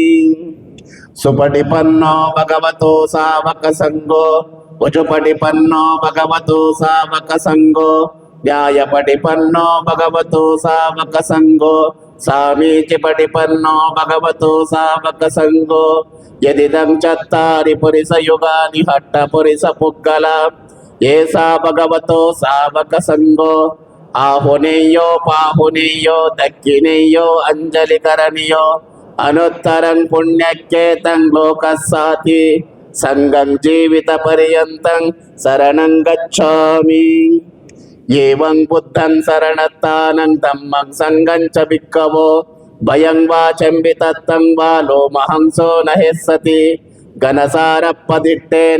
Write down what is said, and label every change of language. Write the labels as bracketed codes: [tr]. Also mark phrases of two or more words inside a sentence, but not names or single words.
[pi] ಸುಪಟಿಪನ್ನೋ ಭಗವತೋ ಸಾವಕ ಸಂಘೋ ಉಜುಪಟಿಪನ್ನೋ ಭಗವತೋ ಸಾವಕ ಸಂಘೋ ನ್ಯಾಯಪಟಿಪನ್ನೋ ಭಗವತೋ ಸಾವಕ ಸಂಘೋ ಸಾಮೀಚಿ ಪಟಿಪನ್ನೋ ಭಗವತೋ ಸಾವಕ ಸಂಘೋ. ಯದಿದಂ ಚತ್ತಾರಿ ಪುರಿಸ ಯುಗಾನಿ ಹಟ್ಟ ಪುರಿಸ ಪುಗ್ಗಲ ಏಸಾ ಭಗವತೋ ಸಾವಕ ಸಂಘೋ ఆహునీయో పాహునీయో దక్కినీయో అంజలి కరణీయో అనుత్తరం పుణ్యకేతం లోకస్సాతి సంగం జీవిత పర్యంతం శరణం గచ్ఛామి. ఏవం బుద్ధం శరణత్తానం ధమ్మం సంగం చ భిక్కవో భయం వా చంబితత్తం వా లోమహంసో నహిస్సతి ఘనసారప్పదిట్టేన